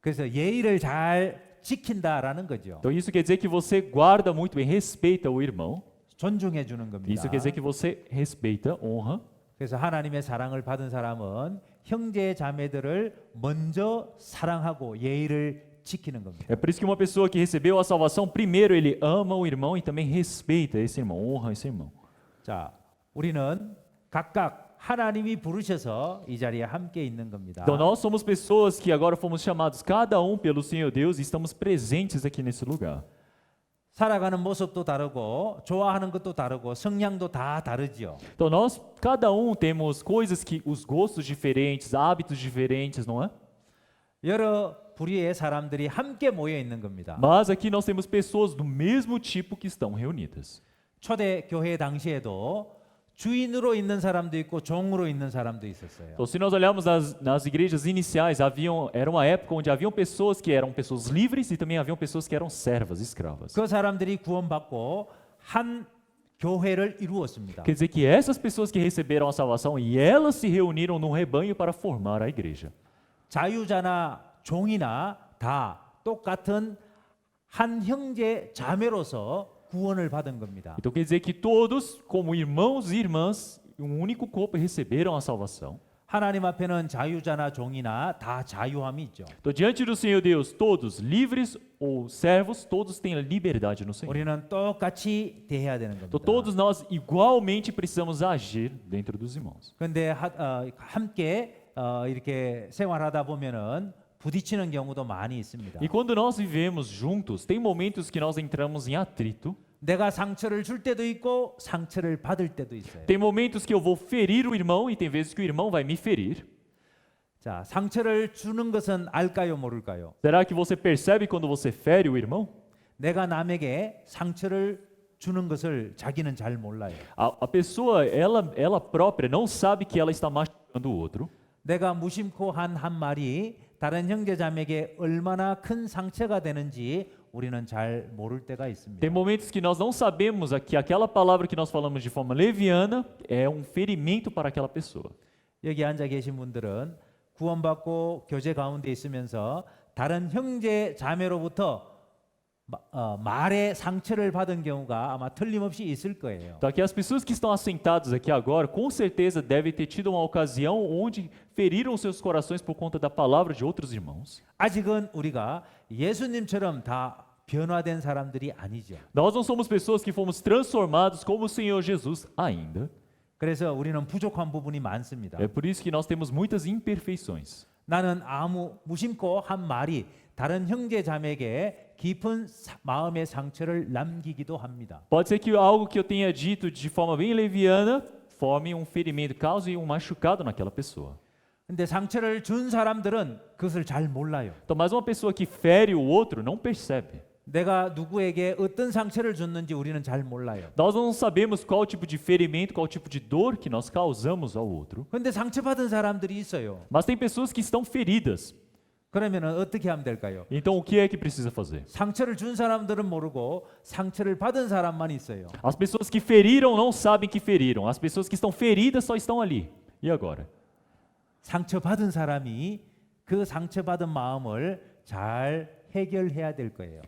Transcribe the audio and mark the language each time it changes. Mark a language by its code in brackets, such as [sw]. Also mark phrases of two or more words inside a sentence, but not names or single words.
[ko] 그래서 예의를 잘 지킨다라는 거죠. [pt] Então isso quer dizer que você guarda muito bem, respeita o irmão. [ko] 존중해 주는 겁니다. [pt] Isso quer dizer que você respeita, honra. [ko] 그래서 하나님의 사랑을 받은 사람은 형제 자매들을 먼저 사랑하고 예의를 지키는 겁니다. [pt] É por isso que uma pessoa que recebeu a salvação, primeiro ele ama o irmão e também respeita esse irmão, honra esse irmão. [ko] 자, 우리는 각각 하나님이 부르셔서 이 자리에 함께 있는 겁니다. [pt] Então nós somos pessoas que agora fomos chamados cada um pelo Senhor Deus e estamos presentes aqui nesse lugar. [ko] 살아가는 모습도 다르고 좋아하는 것도 다르고 성향도 다 다르죠. [pt] Então nós, cada um temos coisas que, os gostos diferentes, hábitos diferentes, não é? [ko] 여러 부류의 사람들이 함께 모여 있는 겁니다. [pt] Mas aqui nós temos pessoas do mesmo tipo que estão reunidas. [ko] 초대 교회 당시에도 주인으로 있는 사람도 있고 종으로 있는 사람도 있었어요. [pt] Então se nós olharmos nas igrejas iniciais, era uma época onde haviam pessoas que eram pessoas livres e também haviam pessoas que eram servas, escravas. [ko] 그 사람들이 구원받고 한 교회를 이루었습니다. [pt] Quer dizer que essas pessoas que receberam a salvação e elas se reuniram num rebanho para formar a igreja. [ko] 자유자나 종이나 다 똑같은 한 형제 자매로서 구원을 받은 겁니다. [pt] Então quer dizer que todos, como irmãos e irmãs, um único corpo receberam a salvação. [ko] 하나님 앞에는 자유자나 종이나 다 자유함이 있죠. [pt] Então diante do Senhor Deus, todos livres ou servos, todos têm a liberdade no Senhor. [ko] 우리는 똑같이 대해야 되는 겁니다. [pt] Então todos nós igualmente precisamos agir dentro dos irmãos. [ko] 그런데 함께 이렇게 생활하다 보면은 부딪히는 경우도 많이 있습니다. [pt] E quando nós vivemos juntos, tem momentos que nós entramos em atrito. [ko] 내가 상처를 줄 때도 있고 상처를 받을 때도 있어요. [pt] Tem momentos que eu vou ferir o irmão e tem vezes que o irmão vai me ferir. [ko] 자, 상처를 주는 것은 알까요, 모를까요? [pt] Será que você percebe quando você fere o irmão? [ko] 내가 남에게 상처를 주는 것을 자기는 잘 몰라요. [pt] A pessoa, ela própria não sabe que ela está machucando o outro. [ko] 내가 무심코 한 말이 다른 형제자매에게 얼마나 큰 상처가 되는지 우리는 잘 모를 때가 있습니다. [pt] Tem momentos que nós não sabemos que aquela palavra que nós falamos de forma leviana é um ferimento para aquela pessoa. [ko] 여기 앉아 계신 분들은 구원받고 교제 가운데 있으면서 다른 형제 자매로부터 말에 상처를 받은 경우가 아마 틀림없이 있을 거예요. [pt] Então, aqui as pessoas que estão assentadas aqui agora, com certeza devem ter tido uma ocasião onde feriram seus corações por conta da palavra de outros irmãos. [ko] 아직은 우리가 예수님처럼 다 변화된 사람들이 아니죠. [pt] Nós não somos pessoas que fomos transformados como o Senhor Jesus ainda. [ko] 그래서 우리는 부족한 부분이 많습니다. [pt] É por isso que nós temos muitas imperfeições. [ko] 나는 무심코 한 말이 다른 형제 자매에게 깊은 마음의 상처를 남기기도 합니다. [pt] Pode ser que algo que eu tenha dito de forma bem leviana forme um ferimento, cause um machucado naquela pessoa. [ko] 근데 상처를 준 사람들은 그것을 잘 몰라요. [pt] Então, mas uma pessoa que fere o outro não percebe. [ko] 내가 누구에게 어떤 상처를 줬는지 우리는 잘 몰라요. [pt] Nós não sabemos qual tipo de ferimento, qual tipo de dor que nós causamos ao outro. [ko] 근데 상처받은 사람들이 있어요. [pt] Mas tem pessoas que estão feridas. [ko] 그러면 어떻게 하면 될까요? [pt] Então, o que é que precisa fazer? [ko] 상처를 준 사람들은 모르고 상처를 받은 사람만 있어요. [pt] As pessoas que feriram não sabem que feriram. As pessoas que estão feridas só estão ali. E agora? [ko] 상처받은 사람이 그 상처받은 마음을 잘 해결해야 될 거예요.